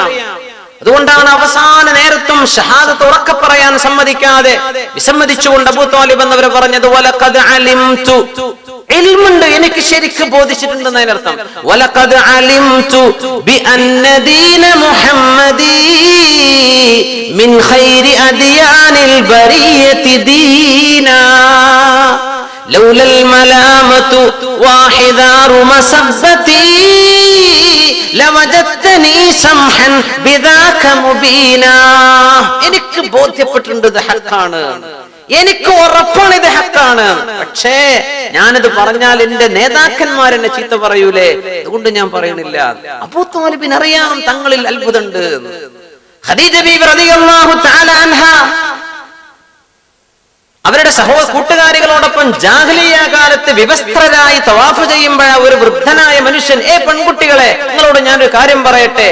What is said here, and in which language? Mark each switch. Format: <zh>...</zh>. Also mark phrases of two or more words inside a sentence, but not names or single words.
<ml>അതുകൊണ്ടാണ് അവസാന നേരത്തും ഷഹാദത്ത് ഉറക്കെ പറയാൻ സമ്മതിക്കാതെ വിസമ്മതിച്ചുകൊണ്ട് അബൂ ത്വാലിബ് എന്നവരെ പറഞ്ഞത്</ml> <ar>ولقد علمت.</ar> <ml>ഇൽമുണ്ട്, എനിക്ക് ശരിക്ക് ബോധിച്ചിട്ടുണ്ട് എന്നർത്ഥം.</ml> <ar>ولقد علمت بأن دين محمد من خير أديان البرية دينا لولا الملامة واحذار مسبتي لوجدتني سمحا بذاك مبينا.</ar> <ml>എനിക്ക് ബോധ്യപ്പെട്ടിട്ടുണ്ട് ഇത് ഹഖാണ്. എനിക്ക് ഉറപ്പാണ് ഇത് ഹക്കാണ്. പക്ഷേ ഞാനിത് പറഞ്ഞാൽ എന്റെ നേതാക്കന്മാർ എന്നെ ചീത്ത പറയൂലേ, അതുകൊണ്ട് ഞാൻ പറയണില്ല. അബൂ ത്വാലിബിന് അറിയാം തങ്ങളിൽ അത്ഭുതമുണ്ട്. ഖദീജ ബീവി</ml> <ar>رضي الله تعالى عنها</ar> <ml>അവരുടെ കൂട്ടുകാരികളോടൊപ്പം ജാഹിലിയ്യ കാലത്ത് വിവസ്ത്രരായി തവാഫ് ചെയ്യുമ്പോഴ ഒരു വൃദ്ധനായ മനുഷ്യൻ, പെൺകുട്ടികളെ നിങ്ങളോട് ഞാനൊരു കാര്യം പറയട്ടെ.</ml>